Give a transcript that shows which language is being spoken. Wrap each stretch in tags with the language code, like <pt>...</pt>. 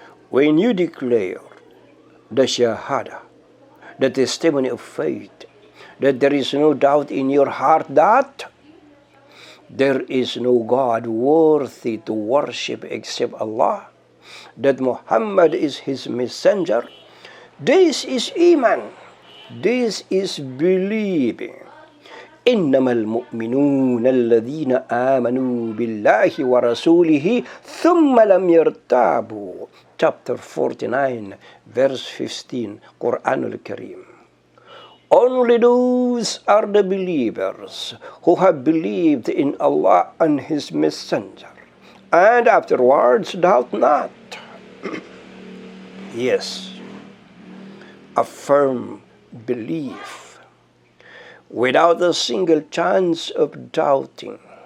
<en>When you declare the Shahada, the testimony of faith, that there is no doubt in your heart that there is no God worthy to worship except Allah, that Muhammad is His messenger, this is Iman. This is believing.</en> <ar>إنما المؤمنون الذين آمنوا بالله ورسوله ثم لم يرتابوا.</ar> <en>Chapter 49, verse 15, Quranul Kareem. Only those are the believers who have believed in Allah and His messenger, and afterwards doubt not. Yes, a firm belief without a single chance of doubting.</en>